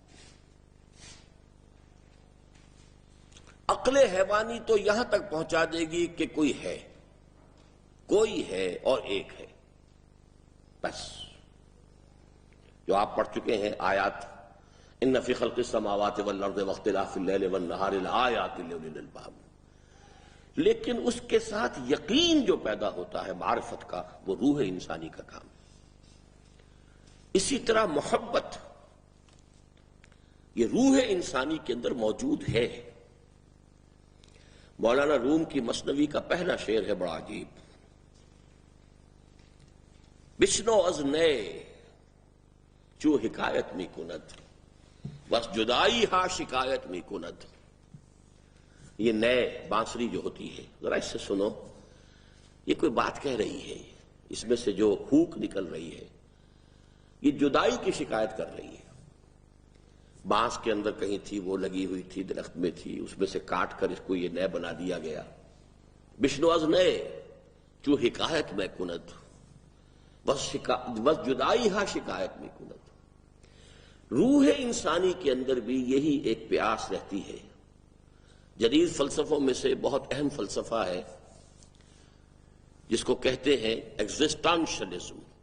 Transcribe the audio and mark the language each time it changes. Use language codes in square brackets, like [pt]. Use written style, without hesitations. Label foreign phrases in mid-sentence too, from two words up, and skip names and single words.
[ur] عقل حیوانی تو یہاں تک پہنچا دے گی کہ کوئی ہے اور ایک ہے، بس جو آپ پڑھ چکے ہیں آیات، [ar] ان فی خلق السماوات والارض واختلاف اللیل والنہار لآیات لأولی الالباب۔ [ur] لیکن اس کے ساتھ یقین جو پیدا ہوتا ہے معرفت کا، وہ روح انسانی کا کام۔ اسی طرح محبت یہ روح انسانی کے اندر موجود ہے۔ مولانا روم کی مثنوی کا پہلا شعر ہے بڑا عجیب، [fa] بشنو از نئے چو حکایت می کند بس جدائی ہا شکایت می کند۔ [ur] یہ نئے بانسری جو ہوتی ہے، ذرا اس سے سنو، یہ کوئی بات کہہ رہی ہے، اس میں سے جو ہوک نکل رہی ہے یہ جدائی کی شکایت کر رہی ہے۔ بانس کے اندر کہیں تھی، وہ لگی ہوئی تھی، درخت میں تھی، اس میں سے کاٹ کر اس کو یہ نئے بنا دیا گیا۔ [fa] بشنو از نئے چو حکایت میں کند بس جدائی ہا شکایت میں کند۔ [ur] روح انسانی کے اندر بھی یہی ایک پیاس رہتی ہے۔ جدید فلسفوں میں سے بہت اہم فلسفہ ہے جس کو کہتے ہیں ایگزسٹانشلزم۔